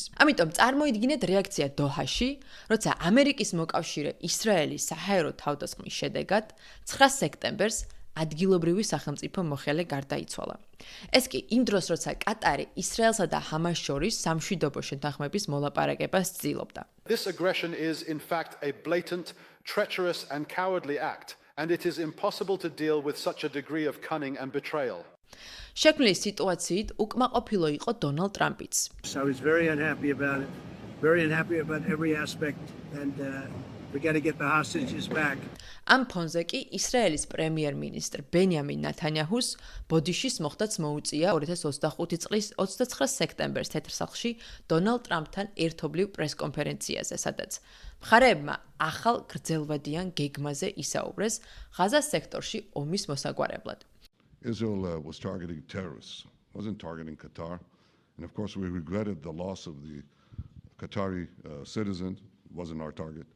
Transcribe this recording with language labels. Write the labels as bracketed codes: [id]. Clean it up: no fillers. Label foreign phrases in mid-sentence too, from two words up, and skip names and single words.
[ka] ამიტომ წარმოიდგინეთ რეაქცია დოჰაში, როცა ამერიკის მოკავშირე ისრაელის საჰაერო თავდასხმის შედეგად 9 სექტემბერს ადგილობრივი სახელმწიფო მოხელე გარდაიცვალა. ეს კი იმ დროს, როცა კატარი ისრაელსა და ჰამას შორის სამშვიდობო შეთანხმების მოლაპარაკებას ცდილობდა. [en] This aggression is in fact a blatant, treacherous and cowardly act, and it is impossible to deal with such a degree of cunning and betrayal. [ka] შექმნილი სიტუაციით უკმაყოფილო იყო დონალდ ტრამპიც. [en] I was very unhappy about it. Very unhappy about every aspect, and we got to get the hostages back. [ka] ამ ფონზე კი ისრაელის პრემიერ-მინისტრ ბენიამინ ნათანიაჰუს ბოდიშის მოხდაც მოუწია 2025 წლის 29 სექტემბერს თეთრსახლში დონალდ ტრამპთან ერთობლივ პრესკონფერენციაზე, sadაც მხარეებმა ახალ გრძელვადიან გეგმაზე ისაუბრეს ღაზას სექტორში ომის მოსაგვარებლად. [en] Israel was targeting terrorists, wasn't targeting Qatar, and of course we regretted the loss of the Qatari citizen, wasn't our target.